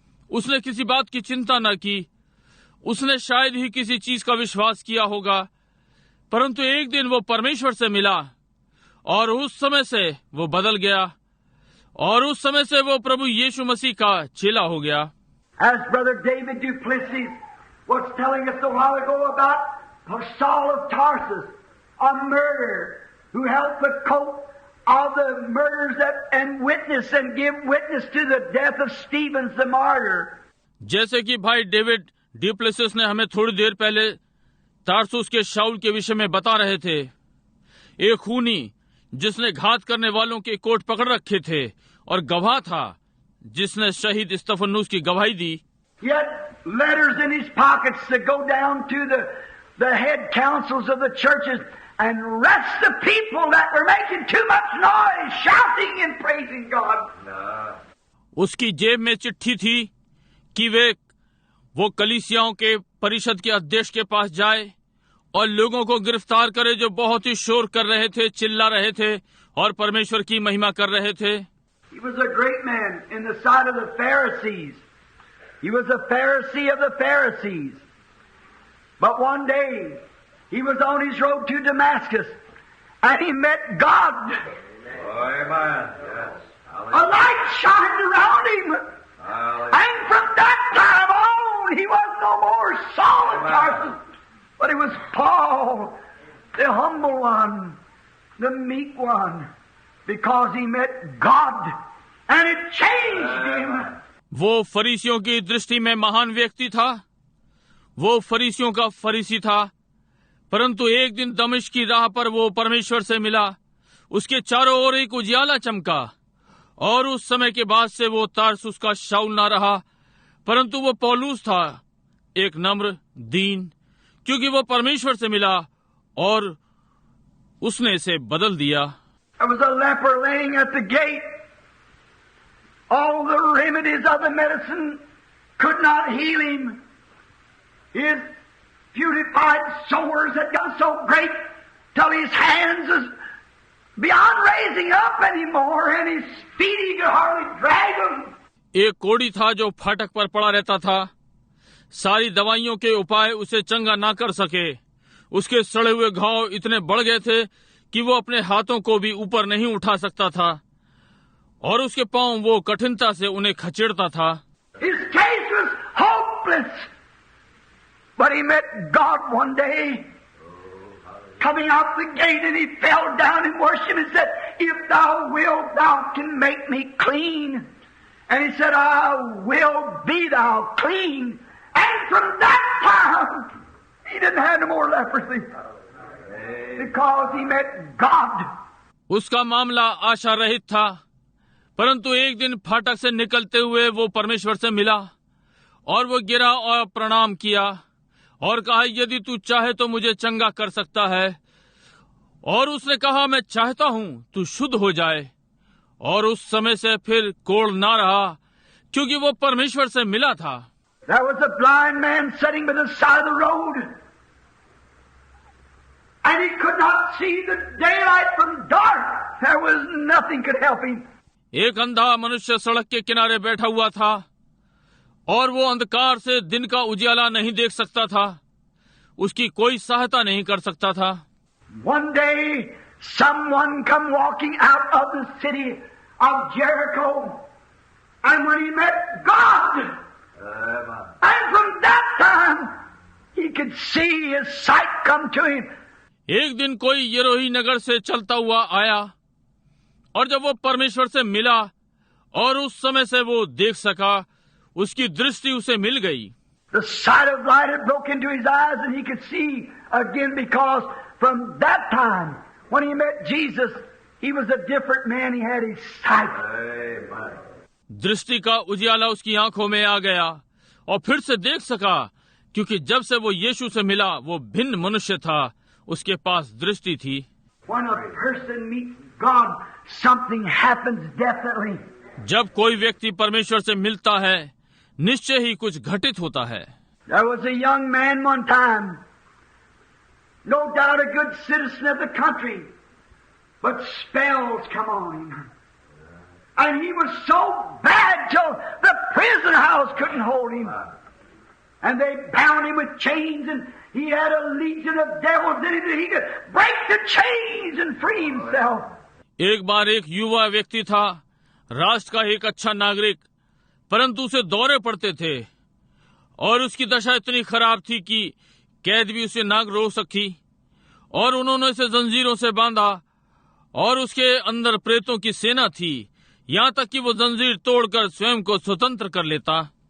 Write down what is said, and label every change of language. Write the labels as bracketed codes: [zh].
[hi] उसने किसी बात की चिंता न की। उसने शायद ही किसी चीज का विश्वास किया होगा, परंतु एक दिन वो परमेश्वर से मिला और उस समय से वो बदल गया और उस समय से वो प्रभु यीशु मसीह का चेला हो गया। [en] As Brother David Duplessis was telling us a while ago about Saul of Tarsus, a murderer who held the coat of the murderers and witness and give witness to the death of Stephen the martyr. [hi] जैसे कि भाई David du Plessis ने हमें थोड़ी देर पहले तारसुस के शाऊल के विषय में बता रहे थे, एक खूनी जिसने घात करने वालों के कोट पकड़ रखे थे और गवाह था जिसने शहीद स्तिफनुस की गवाही दी। [en] He had letters in his pockets to go down to the head councils of the churches and arrest the people that were making too much noise, shouting and praising God. [hi] उसकी जेब में चिट्ठी थी कि वो कलीसियाओं के परिषद के अध्यक्ष के पास जाए और लोगों को गिरफ्तार करे जो बहुत ही शोर कर रहे थे, चिल्ला रहे थे और परमेश्वर की महिमा कर रहे थे। [en] He was a great man in the sight of the Pharisees. He was a Pharisee of the Pharisees. But one day he was on his road to Damascus and he met God. Amen. Yes. A light shined around him. And from that time on he was no more Saul of Tarsus, but he was Paul, the humble one, the meek one, because he met God and it changed him. [hi] वो फरीसियों की दृष्टि में महान व्यक्ति था, वो फरीसियों का फरीसी था, परंतु एक दिन दमिश्क की राह पर वो परमेश्वर से मिला। उसके चारों ओर एक उजियाला चमका, और उस समय के बाद से वो तारसुस का शाऊल ना रहा, परंतु वो पौलुस था, एक नम्र दीन, क्योंकि वो परमेश्वर से मिला और उसने इसे बदल दिया। [en] There was a leper laying at the gate. All the remedies of the medicine could not heal him. His putrefied sores had gotten so great till his hands was beyond raising up anymore, and his feet he could hardly drag them. [hi] एक कोढ़ी था जो फाटक पर पड़ा रहता था। सारी दवाइयों के उपाय उसे चंगा ना कर सके। उसके सड़े हुए घाव इतने बढ़ गए थे कि वो अपने हाथों को भी ऊपर नहीं उठा सकता था, और उसके पांव वो कठिनता से उन्हें खचेड़ता था। [en] His case was hopeless, but he met God one day, coming out the gate, and he fell down and worshipped and said, "If thou wilt, thou can make me clean." And he said, "I will be thou clean." And from that time, he didn't have no more leprosy, because he met God. [hi] उसका मामला आशा रहित था, परंतु एक दिन फाटक से निकलते हुए वो परमेश्वर से मिला, और वो गिरा और प्रणाम किया और कहा, यदि तू चाहे तो मुझे चंगा कर सकता है। और उसने कहा, मैं चाहता हूं तू शुद्ध हो जाए। और उस समय से फिर कोढ़ ना रहा, क्योंकि वो परमेश्वर से मिला था। [en] There was a blind man sitting by the side of the road, and he could not see the daylight from dark. There was nothing could help him. [hi] एक अंधा मनुष्य सड़क के किनारे बैठा हुआ था, और वो अंधकार से दिन का उजियाला नहीं देख सकता था। उसकी कोई सहायता नहीं कर सकता था। [en] One day, someone come walking out of the city of Jericho, and when he met God, and from that time, he could see his sight come to him. [hi] एक दिन कोई यरोही नगर से चलता हुआ आया, और जब वो परमेश्वर से मिला, और उस समय से वो देख सका, उसकी दृष्टि उसे मिल गई। [en] The sight of light had broke into his eyes, and he could see again, because from that time, when he met Jesus, he was a different man. He had his sight. [hi] दृष्टि का उजियाला उसकी आंखों में आ गया, और फिर से देख सका, क्योंकि जब से वो यीशु से मिला, वो भिन्न मनुष्य था। उसके पास दृष्टि थी। [en] When a person meets God, something happens definitely. [hi] जब कोई व्यक्ति परमेश्वर से मिलता है, निश्चय ही कुछ घटित होता है। [en] There was a young man one time, no doubt a good citizen of the country, but spells come on him. And he was so bad till the prison house couldn't hold him. And they bound him with chains, and he had a legion of devils in him that he could break the chains and free himself. [hi] एक बार एक युवा व्यक्ति था, राष्ट्र का एक अच्छा नागरिक, परंतु उसे दौरे पड़ते थे, और उसकी दशा इतनी खराब थी कि कैद भी उसे ना रोक सकी, और उन्होंने उसे जंजीरों से बांधा, और उसके अंदर प्रेतों की सेना थी, यहाँ तक कि वो जंजीर तोड़कर स्वयं को स्वतंत्र कर लेता।